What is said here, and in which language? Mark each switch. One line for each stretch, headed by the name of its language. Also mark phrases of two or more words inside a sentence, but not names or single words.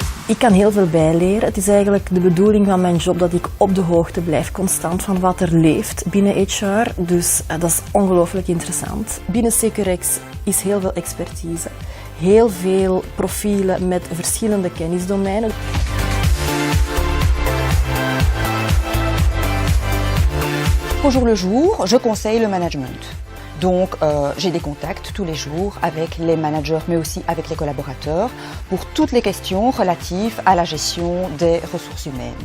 Dutch: Ik kan heel veel bijleren. Het is eigenlijk de bedoeling van mijn job dat ik op de hoogte blijf, constant van wat er leeft binnen HR. Dus dat is ongelooflijk interessant. Binnen Securex is heel veel expertise, heel veel profielen met verschillende kennisdomeinen.
French: Au jour le jour, je conseille le management. Donc j'ai des contacts tous les jours avec les managers mais aussi avec les collaborateurs pour toutes les questions relatives à la gestion des ressources humaines.